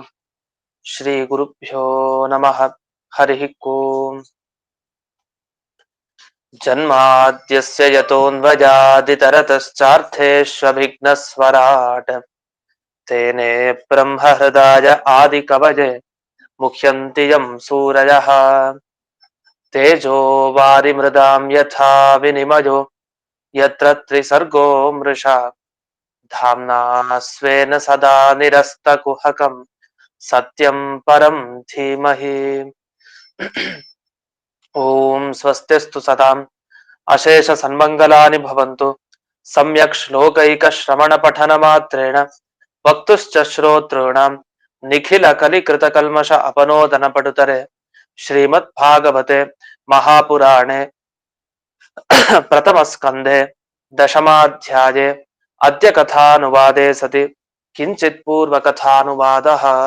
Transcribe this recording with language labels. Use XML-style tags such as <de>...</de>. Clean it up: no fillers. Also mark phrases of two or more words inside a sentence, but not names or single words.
<sa>ಶ್ರೀ ಗುರುಭ್ಯೋ ನಮಃ. ಹರಿಃ ಓಂ. ಜನ್ಮಾದ್ಯಸ್ಯ ಯತೋನ್ವಯಾದಿತರತಶ್ಚಾರ್ಥೇಷ್ವಭಿಘ್ನಸ್ವರಾಟ್ ತೇನೇ ಬ್ರಹ್ಮ ಹೃದಯ ಆದಿ ಕವಜೆ ಮುಹ್ಯಂತಿ ಯಂ ಸೂರಯಃ. ತೇಜೋ ವಾರಿಮೃದಾಂ ಯಥಾ ವಿನಿಮಯೋ ಯತ್ರ ತ್ರಿಸರ್ಗೋ ಮೃಷಾ ಧಾಮ್ನಾ ಸ್ವೇನ ಸದಾ ನಿರಸ್ತಕುಹಕಂ ಸತ್ಯಂ ಪರಂ ಧೀಮಹಿ. ಓಂ ಸ್ವಸ್ತಿಸ್ತು ಸದಾಂ ಅಶೇಷ ಸನ್ಮಂಗಲಾನಿ ಭವಂತು. ಸಮ್ಯಕ್ ಶ್ಲೋಕೈಕ ಶ್ರವಣ ಪಠನ ಮಾತ್ರೇಣ ವಕ್ತುಶ್ಚ ಶ್ರೋತॄಣಾಂ ನಿಖಿಲ ಕಲಿಕೃತ ಕಲ್ಮಷ ಅಪನೋದನ ಪಟುತರೆ ಶ್ರೀಮದ್ ಭಾಗವತೆ ಮಹಾಪುರಾಣೆ ಪ್ರಥಮ ಸ್ಕಂಧೆ ದಶಮಾಧ್ಯಾಯೇ ಅದ್ಯ ಕಥಾನುವಾದೇ ಸತಿ ಕಿಂಚಿತ್ ಪೂರ್ವ ಕಥಾನುವಾದಃ.</sa>